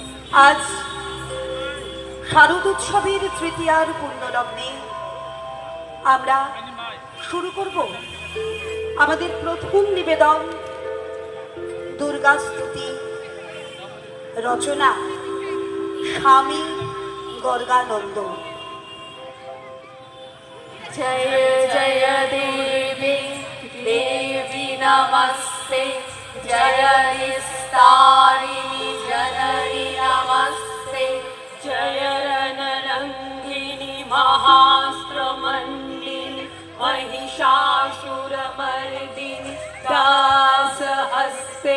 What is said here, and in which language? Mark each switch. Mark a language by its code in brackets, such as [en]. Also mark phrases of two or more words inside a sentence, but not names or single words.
[bn] আজ শারদ উৎসবের তৃতীয়ার পূর্ণলগ্নে আমরা শুরু করব আমাদের প্রথম নিবেদন দুর্গা স্তুতি, রচনা স্বামী গর্গানন্দ। [sa] जय जय देवी देवी नमस्ते, जय निस्तारिणी जननी नमस्ते, जय रणरङ्गिणी महास्त्रमण्डिनी महिषासुरमर्दिनी दासहस्ते।